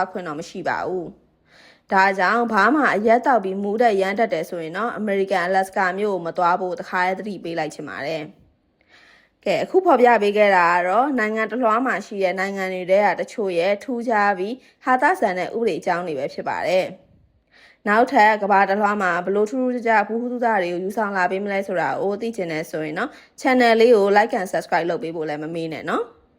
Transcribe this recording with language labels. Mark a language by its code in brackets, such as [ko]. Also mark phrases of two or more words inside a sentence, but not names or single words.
[my] က်ခွင့်တော့မရှိပါဘူး။ဒါကြောင့်ဘာမှအရက်တောက်ပြီးမူးတဲ့ရမ်းတတ်တယ်ဆိုရင်တော့အမေရိကန်အလက်စကာမြို့ကိုမသွားဖို့တခါတည်းသတိပေးလိုက်ချင်ပါတယ်။ကဲအခုဖော်ပြပေးခဲ့တာကတော့နိုင်ငံတစ်လွှားမှာရှိတဲ့နိုင်ငံတွေထဲကတချို့ရဲ့ထူးခြားပြီးဟာသဆန်တဲ့ဥပဒေအကြောင်းတွေပဲဖြစ်ပါတယ်။နောက်ထပ်ကမ္ဘာတစ်လွှားမှာဘလို့ထူးထူးခြားခြားဘူးသူသားတွေကိုယူဆောင်လာပေးမလဲဆိုတာကိုသိချင်နေဆိုရင်တော့ channel လေးကို [en] like and subscribe [my] လုပ်ပေးဖို့လည်းမမေ့နဲ့နော်။